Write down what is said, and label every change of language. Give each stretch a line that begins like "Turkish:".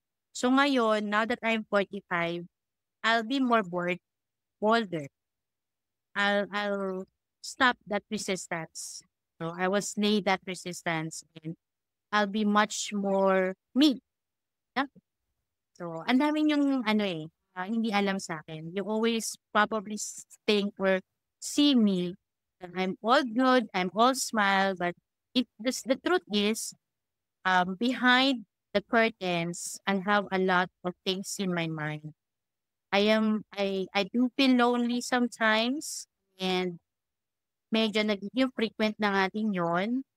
Filipino: So ngayon,
English: now that I'm 45, I'll be more bolder. I'll stop that resistance. So I will slay that resistance and I'll be much more me. Yeah?
Filipino: So, ang daming yung hindi alam sa akin.
English: You always probably think or see me that I'm all good, I'm all smile, but the truth is, behind the curtains, I have a lot of things in my mind. I do feel lonely sometimes and
Filipino: medyo nagiging frequent na nga din yun.